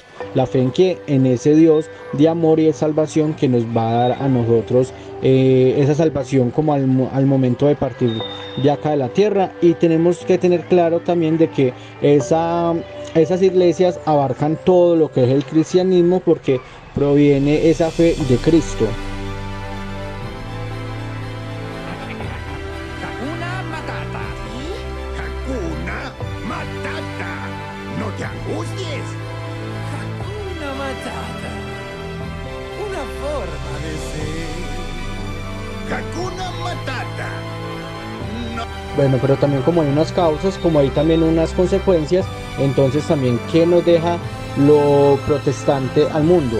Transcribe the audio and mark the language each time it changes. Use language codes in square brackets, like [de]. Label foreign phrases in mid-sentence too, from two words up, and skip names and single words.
[es] La fe en que en ese Dios de amor y de salvación que nos va a dar a nosotros esa salvación como al momento de partir de acá de la tierra. Y tenemos que tener claro también de que esas iglesias abarcan todo lo que es el cristianismo, porque proviene esa fe de Cristo. [sw] Hakuna Matata. Hakuna Matata. [es] No te angusties. [sw] Hakuna Matata. [es] Una forma de ser. [sw] Hakuna Matata. [es] Bueno, pero también como hay unas causas, como hay también unas consecuencias, entonces también ¿qué nos deja lo protestante al mundo?